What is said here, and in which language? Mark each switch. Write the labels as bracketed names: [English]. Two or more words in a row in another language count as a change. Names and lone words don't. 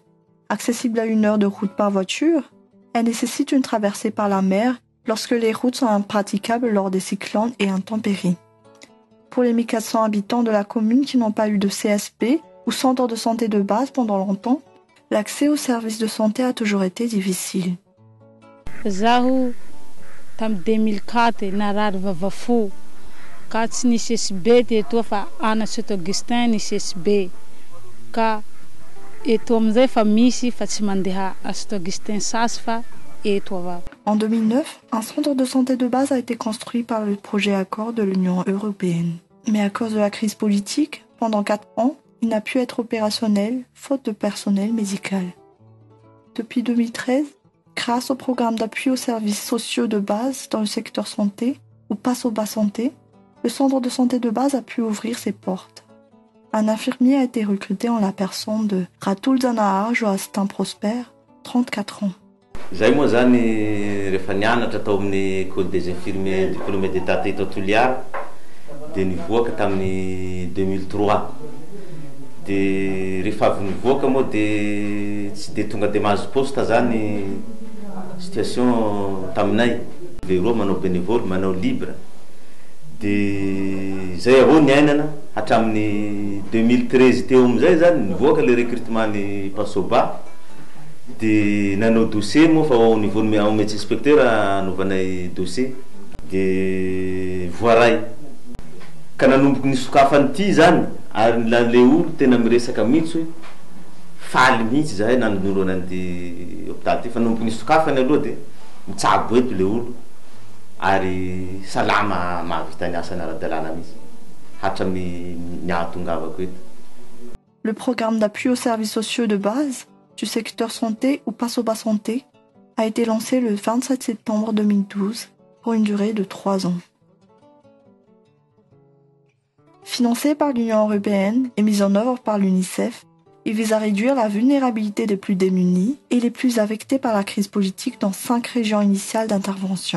[French] Accessible à 1 heure de route par voiture, elle nécessite une traversée par la mer lorsque les routes sont impraticables lors des cyclones et intempéries. Pour les 1400 habitants de la commune qui n'ont pas eu de CSP ou centre de santé de base pendant longtemps, l'accès aux services de santé a toujours été difficile. [Malagasy] Zaho tam 2004 narary vavafo ka tsy nisy SB teto fa ana Saint Augustin nisy SB ka eto amizay fa misy fa tsy mandeha à Saint Augustin sasy fa eto avao. [French] En 2009, un centre de santé de base a été construit par le projet Accord de l'Union européenne. Mais à cause de la crise politique, pendant 4 ans, il n'a pu être opérationnel faute de personnel médical. Depuis 2013, grâce au programme d'appui aux services sociaux de base dans le secteur santé, ou Pasoba Santé, le centre de santé de base a pu ouvrir ses portes. Un infirmier a été recruté en la personne de Ratul Zanahar Joastin Prosper, 34 ans. [Malagasy] Zay moa zany rehefa nianatra tao amin'ny [French] école des infirmiers diplômés d'état [Malagasy] teto Toliara dia nivoaka tamin'ny 2003. Dia rehefa avy nivoaka moa dia tsy dia tonga dia mahazo poste zany situation taminay. Leroa manao bénévole, manao libre. Dia zay avao niainana hatramin'ny 2013 teo amizay zany nivoaka [French] le recrutement [Malagasy] ny Pasoba. Dia nanao dossier moa fa [French] au niveau médecin inspecteur [Malagasy] anovanay dossier dia voaray ka nanomboky nisokafany ity zany ary le olo tena miresaka mihitsy faly mihitsy zahay nanonoro an'ity hôpital ty fa nanomboky nisokafany aloha dia mitsabo eto le olo ary salama mahavita ny asany ara-dalàna mihitsy hatramy niahatongavako eto. [French] Le programme d'appui aux services sociaux de base du secteur santé ou Pasoba Santé a été lancé le 27 septembre 2012 pour une durée de 3 ans. Financé par l'Union européenne et mis en œuvre par l'UNICEF, il vise à réduire la vulnérabilité des plus démunis et les plus affectés par la crise politique dans 5 régions initiales d'intervention.